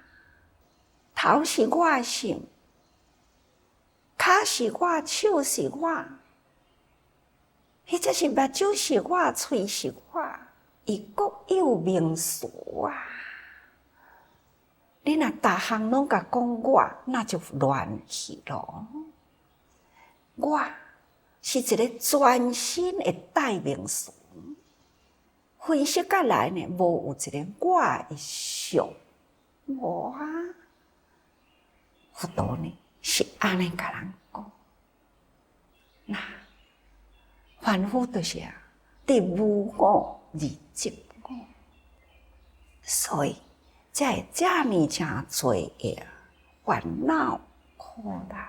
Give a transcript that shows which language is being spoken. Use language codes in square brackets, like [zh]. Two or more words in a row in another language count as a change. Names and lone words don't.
[nan] 头是我的心，骹是我，手是我，迄则是目睭是我，喙是我。伊各有名词啊！你若逐项拢甲讲我，那就乱去咯。我是一个全新的代名词，分析甲来呢，无有一个我的相，无啊。佛陀呢是安尼甲咱讲，那凡夫就是啊，伫无我而执我，所以才会遮尔诚侪个烦恼苦难。